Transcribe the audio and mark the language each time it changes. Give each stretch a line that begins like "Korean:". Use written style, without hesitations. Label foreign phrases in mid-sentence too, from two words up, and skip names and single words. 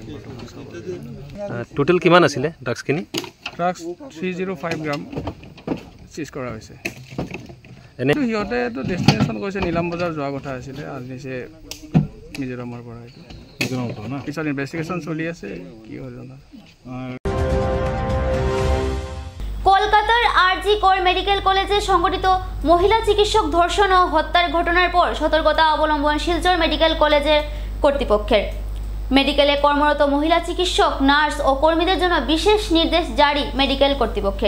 Assamese: টোটেল কিমান আছিলে ড্ৰাগছখিনি? ড্ৰাগছ 305 গ্ৰাম চিজ কৰা হৈছে। এনে সিহঁতেতো ডেষ্টিনেশ্যন কৈছে নীলাম বজাৰ যোৱা কথা আছিলে, আনিছে মিজোৰামৰ পৰা। পিছত ইনভেষ্টিগেশ্যন চলি আছে, কি হয় জানা।
Bangla: কলকাতার RG কর মেডিকেল কলেজে সংঘটিত মহিলা চিকিৎসক ধর্ষণ ও হত্যার ঘটনার পর সতর্কতা অবলম্বন শিলচর মেডিকেল কলেজের কর্তৃপক্ষের। মেডিকেলে কর্মরত মহিলা চিকিৎসক, নার্স ও কর্মীদের জন্য বিশেষ নির্দেশ জারি মেডিকেল কর্তৃপক্ষের।